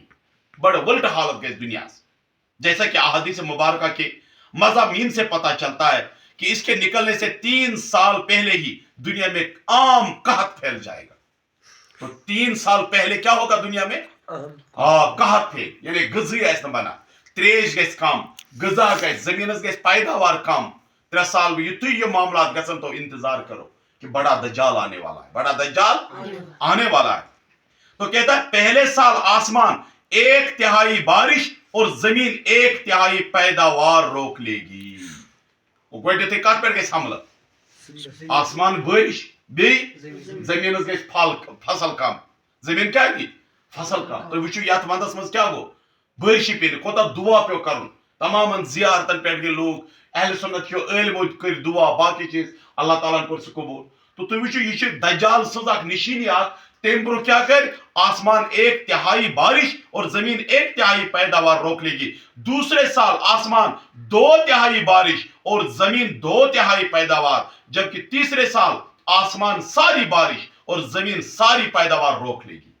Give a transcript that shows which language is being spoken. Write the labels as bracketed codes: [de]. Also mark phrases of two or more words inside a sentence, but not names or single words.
[ur] بڑا ولٹ حالت گئی دنیا سے. جیسا کہ احادیث مبارکہ کے مضامین سے پتا چلتا ہے کہ اس کے نکلنے سے 3 سال پہلے ہی دنیا میں عام قحط پھیل جائے گا. تو 3 سال پہلے کیا ہوگا دنیا میں قحط پھیل [ks] یعنی غذا ایس بنا تریش گژھِ کم غذا گژھِ زمینس گژھِ پیداوار کم 3 سال یتھے یہ معاملات گژھن [ur] تو انتظار کرو کہ بڑا دجال آنے والا ہے. بڑا دجال آنے والا ہے. تو کہتا ہے پہلے سال آسمان 1/3 بارش اور زمین 1/3 پیداوار روک لے گی. [ks] وہ گوڈنیتھٕے کتھ پٮ۪ٹھ گژھِ حملہٕ آسمان بارش بیٚیہِ زمینس گژھِ فصل کم زمین کیا گی فصل کم. تُہۍ وٕچھِو یتھ ونٛدس منٛز کیٛاہ گوٚو بارشی پے نہٕ کوتاہ دعا پیوٚو کرُن. تمامن زیارتن پٮ۪ٹھ گٔے لوٗکھ اہل سنت کیو عٲلمو کٔرۍ دعا باقی چیٖز اللہ تعالیٰ کوٚر سُہ قبوٗل. تو تُہۍ وٕچھِو یہِ چھِ دجال سٕنٛز اکھ نشٲنی اکھ. تمہِ برونٛہہ کیٛاہ کرِ [ur] آسمان 1/3 بارش اور زمین 1/3 پیداوار روک لے گی. دوسرے سال آسمان 2/3 بارش اور زمین 2/3 پیداوار جبکہ تیسرے سال آسمان ساری بارش اور زمین ساری پیداوار روک لے گی.